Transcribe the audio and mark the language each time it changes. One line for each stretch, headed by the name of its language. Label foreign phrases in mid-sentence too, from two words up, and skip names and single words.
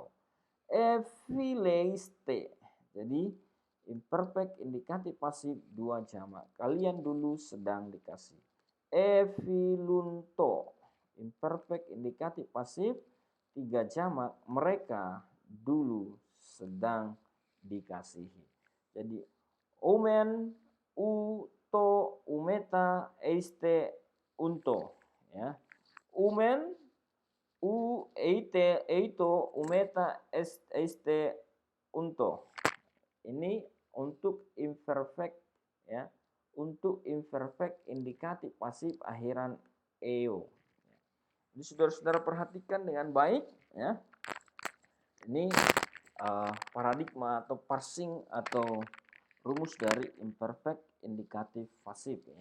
Indonesian: Efileiste, jadi imperfect indikatif pasif dua jamak, kalian dulu sedang dikasih. Efilunto imperfect indikatif pasif tiga jamak, mereka dulu sedang dikasihi. Jadi omen, uto, umeta, eiste, unto, ya. Umen, eite, eito, umeta, eiste, unto. Ini untuk imperfect, ya. Untuk imperfect indikatif pasif akhiran eo. Jadi saudara-saudara perhatikan dengan baik, ya. Ini paradigma atau parsing atau rumus dari imperfect indikatif pasif, ya.